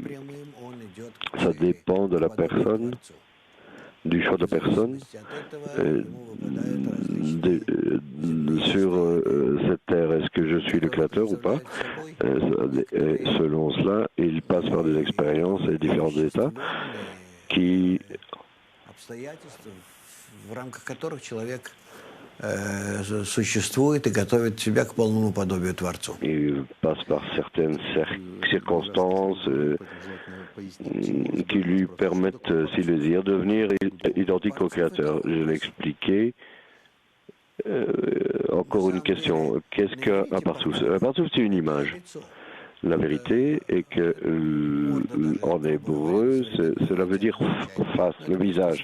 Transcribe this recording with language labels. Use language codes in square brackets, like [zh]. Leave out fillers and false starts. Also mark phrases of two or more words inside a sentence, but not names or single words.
[fr] Ça dépend de la personne, du choix de la personne sur cette terre. Est-ce que je suis le Créateur ou pas? Et selon cela, il passe par des expériences et différents états qui [ru] существует и готовит себя к полному подобию Творцу. [fr] Il passe par certaines circonstances qui lui permettent, s'il le désire, de devenir identique au Créateur. Je l'ai expliqué. Encore une question. Qu'est-ce qu'un parsouf? Un parsouf, c'est une image. La vérité est que en hébreu, cela veut dire face, le visage.